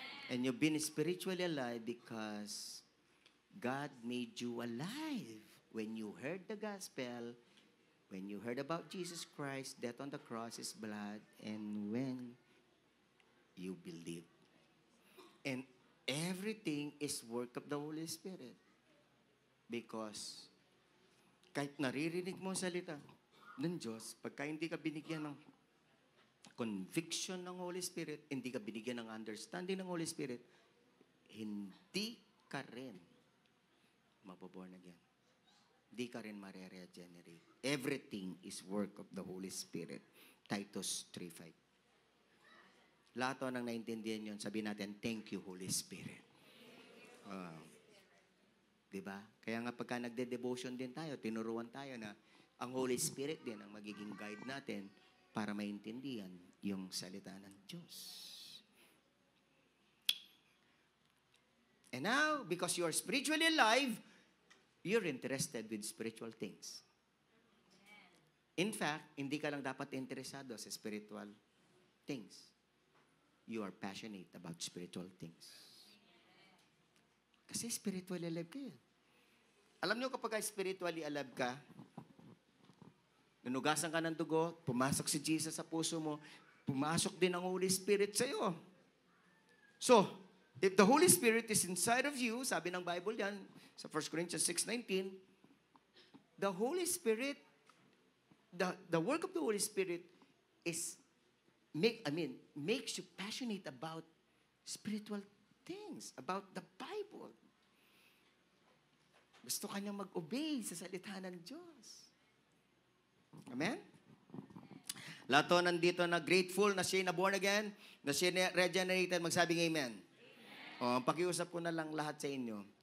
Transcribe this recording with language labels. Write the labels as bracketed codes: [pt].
[en] And you've been spiritually alive because God made you alive. When you heard the gospel, when you heard about Jesus Christ, death on the cross, His blood, and when you believe. And everything is work of the Holy Spirit. [tl] Because kahit naririnig mo ang salita ng Diyos, pagka hindi ka binigyan ng conviction ng Holy Spirit, hindi ka binigyan ng understanding ng Holy Spirit, hindi ka rin maboborn again. Hindi ka rin mare-regenerate. [en] Everything is work of the Holy Spirit. [tl] Titus 3:5. Lahat ng naintindihan yun, sabihin natin, [en] thank you, Holy Spirit. [tl] Diba? Kaya nga pagka nagde-devotion din tayo, tinuruan tayo na ang Holy Spirit din ang magiging guide natin para maintindihan yung salita ng Diyos. [en] And now, because you are spiritually alive, you're interested with spiritual things. [tl] In fact, hindi ka lang dapat interesado sa spiritual things. [en] You are passionate about spiritual things. [tl] Kasi spiritually alive ka yan. Alam nyo kapag spiritually alive ka, nanugasan ka ng dugo, pumasok si Jesus sa puso mo, pumasok din ang Holy Spirit sa iyo. [en] So, if the Holy Spirit is inside of you, [tl] sabi ng Bible yan, [en] sa 1 Corinthians 6:19, the Holy Spirit, the work of the Holy Spirit is, makes you passionate about spiritual things, about the Bible. [tl] Gusto ka niya mag-obey sa salita ng Diyos. Amen? Lahat to nandito na grateful na siya na born again, na siya na regenerated, magsabing amen. O, pakiusap ko na lang lahat sa inyo.